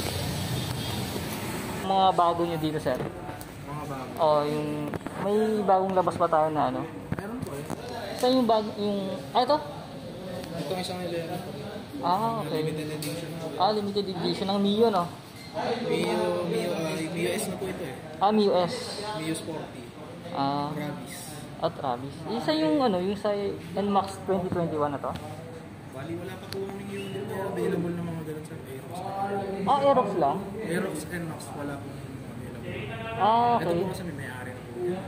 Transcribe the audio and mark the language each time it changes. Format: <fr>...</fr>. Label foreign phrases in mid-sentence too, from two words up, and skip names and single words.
<tl>Mga bago nyo dito, sir? Mga bago? O, yung may bagong labas ba tayo na ano? Meron po eh. Saan yung bago, yung... ito? Ito isang Elena. Okay.</tl> <en>Limited edition. Limited edition</en> <tl>ng Mio, no? Mio S na po ito eh. Mio S. Mio Sporty. Travis. Travis. Isa yung ano, yung sa NMAX 2021 na to? Bali, wala pa po kaming unit na available na mga ganun sa Aerox. Aerox lang? Aerox NMAX, wala po available. Okay. Ito po kasi may may-ari na po yan.</tl>